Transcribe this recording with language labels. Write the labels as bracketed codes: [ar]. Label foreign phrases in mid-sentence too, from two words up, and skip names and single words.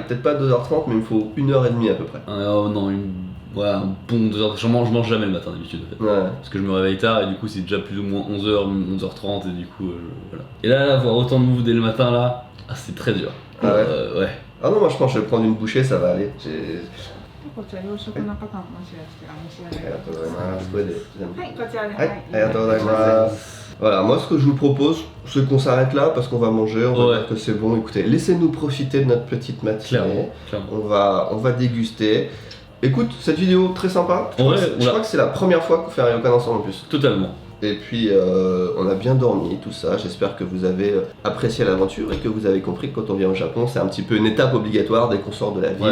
[fr] Peut-être pas 2h30, mais il me faut 1h30 à peu près. Oh non, ouais, un bon 2h. Je mange jamais le matin d'habitude en fait. Ouais. Parce que je me réveille tard et du coup c'est déjà plus ou moins 11h, 11h30 et du coup voilà. Et là, voir autant de move dès le matin là, c'est très dur. Ah ouais. Ouais. Ah non, moi je pense que je vais prendre une bouchée, ça va aller. [ja] こちら洋食の方ももしかしてお召し上がりありがとうございます。これで全部。はい、こちらで。はい、ありがとうございます。 [fr] Voilà, moi ce que je vous propose, c'est qu'on s'arrête là parce qu'on va manger, on va Ouais. dire que c'est bon. Écoutez, laissez-nous profiter de notre petite matinée. Clairement. On va déguster. Écoute, cette vidéo très sympa. Je Ouais, crois que c'est la première fois qu'on fait un Ryokan ensemble en plus. Totalement. Et puis on a bien dormi, tout ça. J'espère que vous avez apprécié l'aventure et que vous avez compris que quand on vient au Japon, c'est un petit peu une étape obligatoire dès qu'on sort de la ville.